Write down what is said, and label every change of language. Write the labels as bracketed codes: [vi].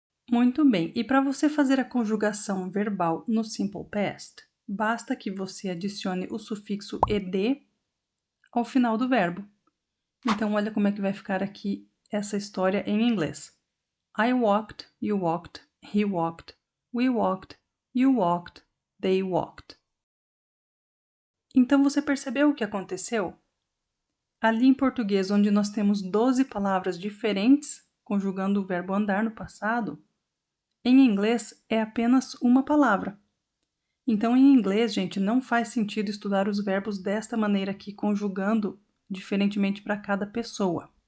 [pt] Muito bem, e para você fazer a conjugação verbal no Simple Past, basta que você adicione o sufixo ed ao final do verbo. Então, olha como é que vai ficar aqui essa história em inglês. [en] I walked, you walked, he walked, we walked, you walked, they walked. [pt] Então, você percebeu o que aconteceu? Ali em português, onde nós temos 12 palavras diferentes conjugando o verbo andar no passado, em inglês é apenas uma palavra. Então, em inglês, gente, não faz sentido estudar os verbos desta maneira aqui, conjugando diferentemente para cada pessoa.